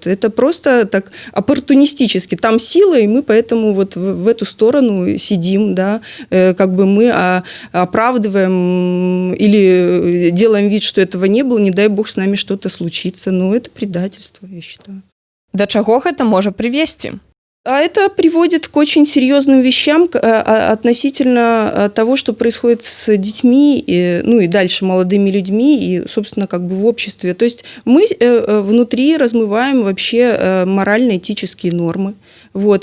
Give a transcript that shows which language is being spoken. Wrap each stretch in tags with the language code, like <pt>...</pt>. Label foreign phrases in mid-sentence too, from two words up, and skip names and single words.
<ru>Это просто так оппортунистически. Там сила, и мы поэтому вот в эту сторону сидим, да, как бы мы оправдываем или делаем вид, что этого не было, не дай бог с нами что-то случится. Но это предательство, я считаю.</ru> <be>Да чаго гэта можа прывесці?</be> <ru>А это приводит к очень серьезным вещам относительно того, что происходит с детьми, ну и дальше молодыми людьми, и, собственно, как бы в обществе. То есть мы внутри размываем вообще морально-этические нормы. Вот.</ru>